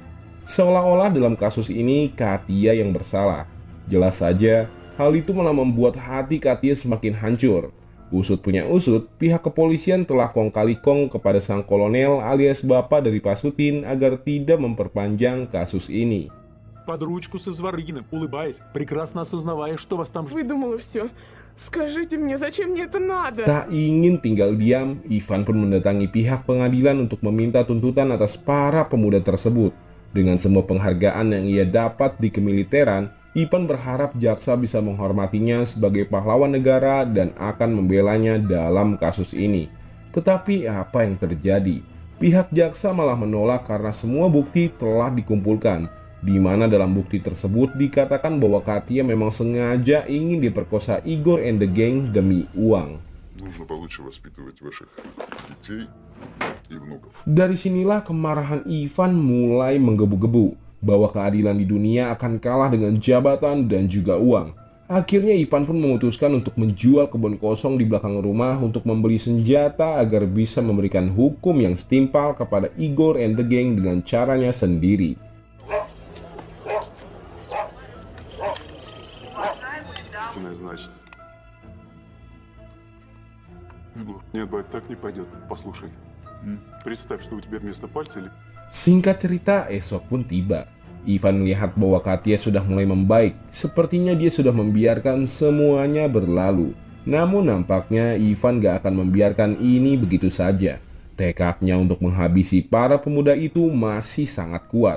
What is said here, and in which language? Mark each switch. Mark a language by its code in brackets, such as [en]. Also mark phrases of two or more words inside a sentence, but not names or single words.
[id] Seolah-olah dalam kasus ini Katia yang bersalah. Jelas saja, hal itu malah membuat hati Katia semakin hancur. Usut punya usut, pihak kepolisian telah kong kali kong kepada sang kolonel alias bapak dari Pasutin agar tidak memperpanjang kasus ini. [ru] Под ручку со Зворыгиным, улыбаясь, прекрасно осознавая, что вас там ждет. Выдумала все. Скажите мне, зачем мне это надо? [id] Tak ingin tinggal diam, Ivan pun mendatangi pihak pengadilan untuk meminta tuntutan atas para pemuda tersebut. Dengan semua penghargaan yang ia dapat di kemiliteran, Ivan berharap jaksa bisa menghormatinya sebagai pahlawan negara dan akan membelanya dalam kasus ini. Tetapi apa yang terjadi? Pihak jaksa malah menolak karena semua bukti telah dikumpulkan, di mana dalam bukti tersebut dikatakan bahwa Katia memang sengaja ingin diperkosa [en] Igor and the Gang [id] demi uang. [ru] Нужно получше воспитывать ваших детей и внуков. [id] Dari sinilah kemarahan Ivan mulai menggebu-gebu bahwa keadilan di dunia akan kalah dengan jabatan dan juga uang. Akhirnya Ivan pun memutuskan untuk menjual kebun kosong di belakang rumah untuk membeli senjata agar bisa memberikan hukum yang setimpal kepada [en] Igor and the Gang [id] dengan caranya sendiri. [ru] Значит. Нет, бать, так не пойдет. Послушай. Представь, что у тебя вместо пальца или... [id] Singkat cerita, esok pun tiba. Ivan melihat bahwa Katia sudah mulai membaik. Sepertinya dia sudah membiarkan semuanya berlalu. Namun nampaknya Ivan gak akan membiarkan ini begitu saja. Tekadnya untuk menghabisi para pemuda itu masih sangat kuat.